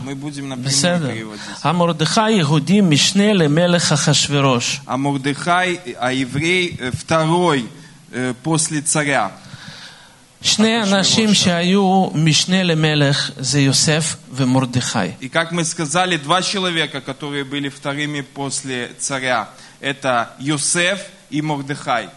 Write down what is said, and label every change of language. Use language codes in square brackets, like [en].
[ru] Мы будем на примере переводить. [he] Амурдыхай Игуди Мишне Лемелех Ахашвирош. [ru] Амурдыхай, а еврей второй после царя. [he] שני אנשים שהיו משנה למלך זה יוסף ומרדכי. [ru] И как мы сказали, два человека, которые были вторыми после царя, это Йосеф и Мордехай.